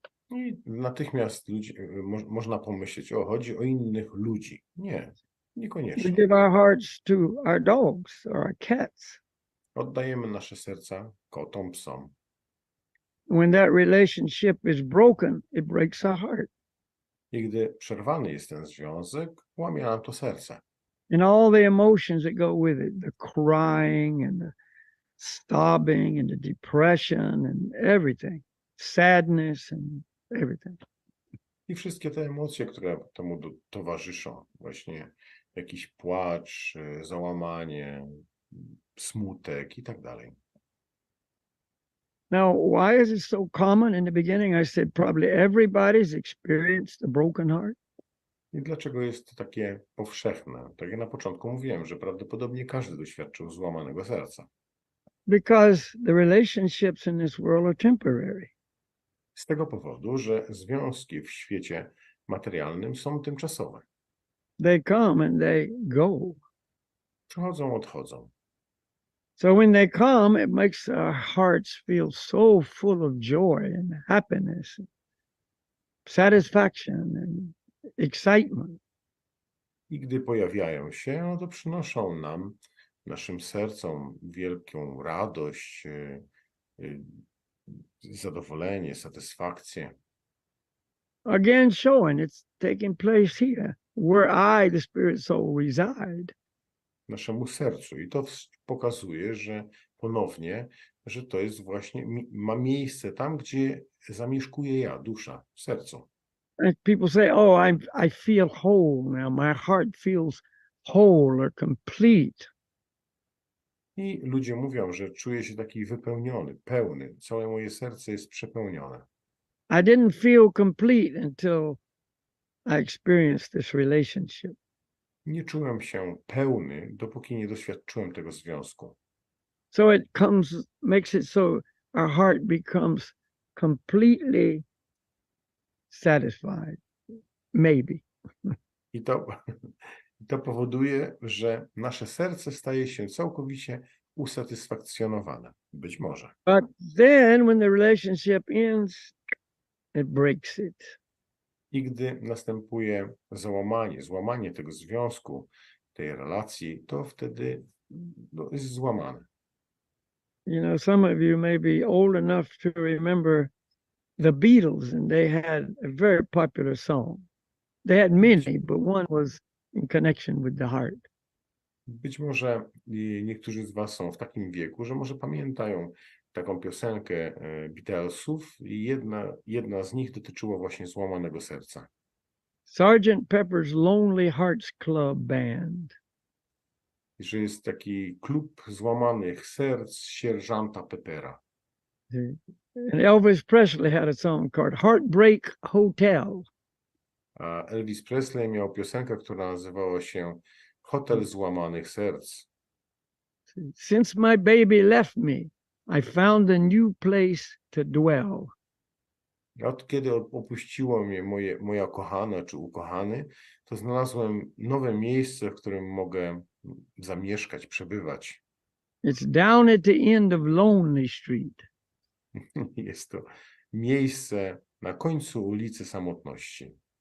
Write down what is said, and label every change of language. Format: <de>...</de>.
<pl>I natychmiast można pomyśleć, chodzi o innych ludzi. Nie,</pl> <en>We</en> <pl>niekoniecznie.</pl> <en>give our hearts to our dogs or our cats.</en> <pl>Oddajemy nasze serca kotom, psom.</pl> <en>When that relationship is broken, it breaks our heart.</en> <pl>I gdy przerwany jest ten związek, łamie nam to serce.</pl> <en>And all the emotions that go with it, the crying and the sobbing and the depression and everything, sadness and everything.</en> <pl>I wszystkie te emocje, które temu towarzyszą, właśnie jakiś płacz, załamanie, smutek i tak dalej.</pl> <en>Now, why is it so common? In the beginning, I said probably everybody's experienced a broken heart.</en> <pl>I dlaczego jest to takie powszechne? Tak jak na początku mówiłem, że prawdopodobnie każdy doświadczył złamanego serca.</pl> <en>Because the relationships in this world are temporary.</en> <pl>Z tego powodu, że związki w świecie materialnym są tymczasowe.</pl> <en>They come and they go.</en> <pl>Przychodzą, odchodzą.</pl> <en>So when they come, it makes our hearts feel so full of joy and happiness, satisfaction and excitement.</en> <pl>I gdy pojawiają się, no to przynoszą nam, naszym sercom, wielką radość, y, zadowolenie, satysfakcję.</pl> <en>Again, showing it's taking place here, where I, the spirit soul, reside.</en> <pl>Naszemu sercu. I to pokazuje, że ponownie, że to jest właśnie, ma miejsce tam, gdzie zamieszkuję ja, dusza, w sercu.</pl> <en>And people say, "Oh, I feel whole now. My heart feels whole or complete."</en> <pl>I ludzie mówią, że czuję się taki wypełniony, pełny. Całe moje serce jest przepełnione.</pl> <en>I didn't feel complete until I experienced this relationship.</en> <pl>Nie czułem się pełny, dopóki nie doświadczyłem tego związku.</pl> <en>So it makes it so our heart becomes completely satisfied, maybe.</en> <pl>I to, to powoduje, że nasze serce staje się całkowicie usatysfakcjonowane. Być może.</pl> <en>But then when the relationship ends, it breaks it.</en> <pl>I gdy następuje złamanie tego związku, tej relacji, to wtedy jest złamane.</pl> <en>You know, some of you may be old enough to remember the Beatles, and they had a very popular song. They had many, but one was in connection with the heart.</en> <pl>Być może niektórzy z was są w takim wieku, że może pamiętają taką piosenkę Beatlesów i jedna z nich dotyczyła właśnie złamanego serca.</pl> <en>Sergeant Pepper's Lonely Hearts Club Band.</en> <pl>Że jest taki klub złamanych serc sierżanta Peppera.</pl> <en>And Elvis Presley had a song called Heartbreak Hotel.</en> <pl>A Elvis Presley miał piosenkę, która nazywała się Hotel Złamanych Serc.</pl> <en>Since my baby left me, I found a new place to dwell.</en> <pl>Od kiedy opuściło mnie moja kochana czy ukochany, to znalazłem nowe miejsce, w którym mogę zamieszkać, przebywać.</pl> <en>It's down at the end of Lonely Street.</en> <pl>Jest to miejsce na końcu ulicy Samotności.</pl>